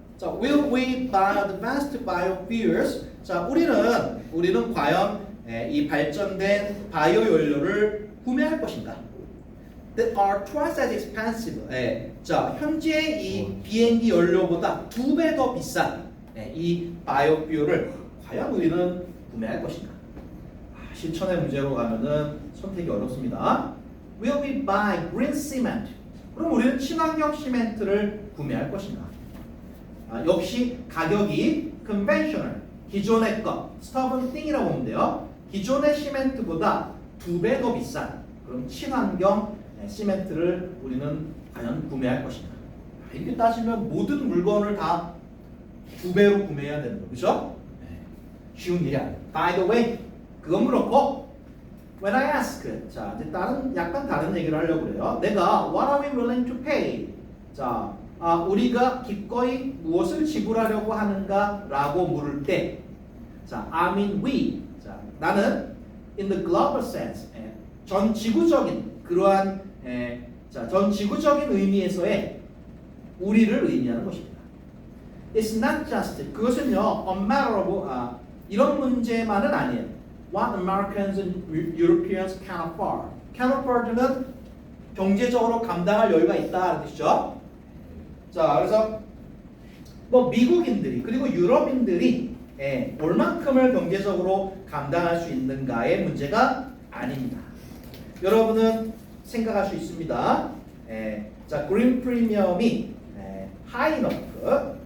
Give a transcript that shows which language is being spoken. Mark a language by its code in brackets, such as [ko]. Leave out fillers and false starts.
[en] 자, will we buy advanced biofuels? [ko] 자, 우리는 과연 이 발전된 바이오 연료를 구매할 것인가? [en] That are twice as expensive. [ko] 자, 현재 이 비행기 연료보다 2배 더 비싼 이 바이오퓨얼을 과연 우리는 구매할 것인가? 실천의 문제로 가면은 선택이 어렵습니다. [en] Will we buy green cement? [ko] 그럼 우리는 친환경 시멘트를 구매할 것인가? 역시 가격이 conventional, 기존의 것, [en] stubborn thing [ko] 이라고 보면 돼요. 기존의 시멘트보다 2배 더 비싼 그런 친환경 시멘트를 우리는 과연 구매할 것인가? 이렇게 따지면 모든 물건을 다 2배로 구매해야 되는 거죠? 쉬운 일이 아니에요. [en] By the way, [ko] 그건 그렇고 [en] when I ask, [ko] 자 이제 약간 다른 얘기를 하려고 그래요. 내가 [en] what are we willing to pay? [ko] 자, 우리가 기꺼이 무엇을 지불하려고 하는가라고 물을 때, 자, [en] I mean we. [ko] 자, 나는 [en] in the global sense, [ko] 전 지구적인 그러한 전 지구적인 의미에서의 우리를 의미하는 것입니다. [en] It's not just [ko] 그것은요, [en] a matter of [ko] 이런 문제만은 아니에요. [en] What Americans and Europeans can afford. [ko] Can afford는 경제적으로 감당할 여유가 있다는 뜻이죠. 자, 그래서 뭐 미국인들이 그리고 유럽인들이 얼만큼을 경제적으로 감당할 수 있는가의 문제가 아닙니다. 여러분은 생각할 수 있습니다. 자, 그린 프리미엄이 하이너프.